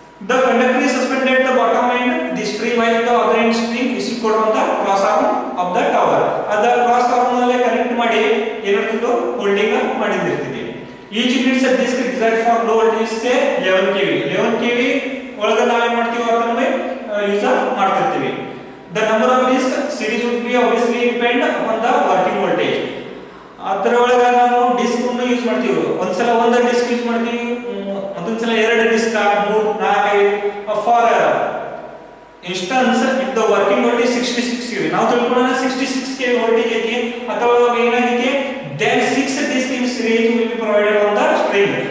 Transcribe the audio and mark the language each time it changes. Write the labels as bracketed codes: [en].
[en] The conductor is suspended at the bottom end, the string while the other end string is secured on the cross arm of the tower. [kn] ಅದ cross arm ನಲ್ಲಿ connect ಮಾಡಿ ಏನಾಗ್ತಿತ್ತು, holding ಮಾಡಿದಿರ್ತೈತಿ. [en] Each unit of disc designed for low voltage, say 11 kV. [kn] 11 kV ಒಳಗೆ ನಾವು ಏನು ಮಾಡ್ತೀವಿ, ಅದನ್ನ use ಮಾಡ್ತಿರ್ತೀವಿ. [en] The number of disc series would be obviously depend upon the working voltage. [kn] ಅದರ ಒಳಗೆ ನಾವು ಡಿಸ್ಕ್ ಅನ್ನು ಯೂಸ್ ಮಾಡ್ತೀವಿ. ಒಂದ್ಸಲ ಒಂದು ಡಿಸ್ಕ್ ಯೂಸ್ ಮಾಡ್ತೀವಿ, ಮತ್ತೊಂದ್ಸಲ 2 disc, 3, 4, 5. [en] for instance, if the working voltage 66 kV, [kn] ನಾವು ತಿಳ್ಕೊಳ್ಳೋಣ 66 kV ವೋಲ್ಟೇಜ್ ಐತಿ ಅಥವಾ ಏನಾಗೈತಿ, [en] then 6 discs in series will be provided on the string.